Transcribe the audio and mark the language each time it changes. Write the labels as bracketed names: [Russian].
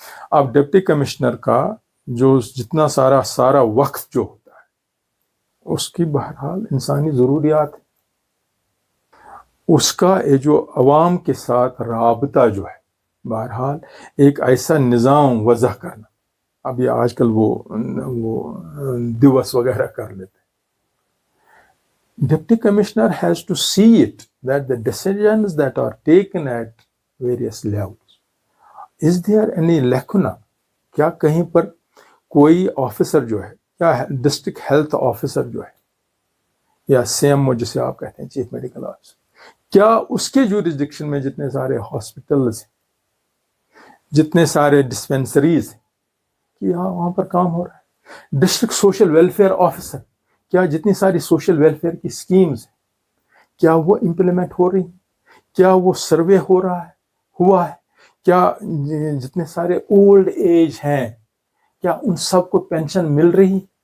[Urdu] اب deputy commissioner کا جو جتنا سارا وقت جو ہوتا ہے، اس کی بہرحال انسانی ضروریات ہے. اس کا جو عوام کے ساتھ رابطہ جو ہے، بہرحال ایک ایسا نظام وضع کرنا. اب یہ آج کل وہ دیوس وغیرہ کر لیتے. [English] Deputy Commissioner has to see it that the decisions that are taken at various levels, is there any lacuna? [Urdu] کیا کہیں پر کوئی آفیسر جو ہے یا ڈسٹرکٹ ہیلتھ آفیسر جو ہے یا CMO جسے آپ کہتے ہیں چیف میڈیکل آفیسر, کیا اس کے جورسڈکشن میں جتنے سارے ہاسپٹلز ہیں, جتنے سارے ڈسپینسریز ہیں, کیا وہاں پر کام ہو رہا ہے؟ ڈسٹرکٹ سوشل ویلفیئر آفیسر, کیا جتنی ساری سوشل ویلفیئر کی اسکیمز ہیں کیا وہ امپلیمنٹ ہو رہی ہیں؟ کیا وہ سروے ہو رہا ہے, ہوا ہے؟ کیا جتنے سارے اولڈ ایج ہیں کیا ان سب کو پینشن مل رہی؟